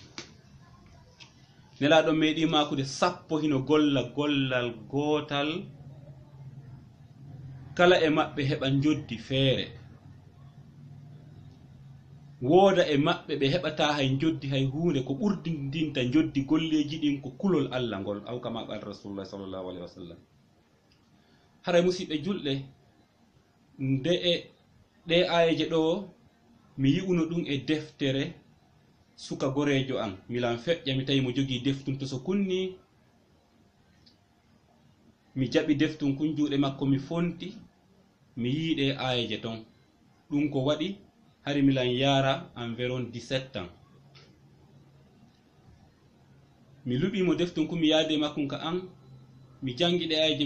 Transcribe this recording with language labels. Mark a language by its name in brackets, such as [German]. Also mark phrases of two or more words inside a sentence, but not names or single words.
[Fula] nelaɗo meeɗi makude 10 hino golla gollal gootal kala e maɓɓe heɓa joddi feere wooda e maɓɓe ɓe heɓata hay joddi hay hunde ko ɓurdindinta joddi golleji ɗin ko kulol allah ngol [Arabic] أو كما قال رسول الله صلى الله عليه وسلم [Fula] haray musidɓe julɗe nde e ɗe ayeje ɗo mi yi'uno ɗum e deftere suka gorejo an milan feƴƴa mi tawi mo jogii deftum to so kunni mi jaɓi deftum kun juuɗe makko mi fonti mi yiiɗe ayeje ton ɗum ko waɗi hari milan yara [French] environ 17 ans [Fula] mi luɓimo deftum kun mi yaade makkum ka an mi jangiɗe ayeje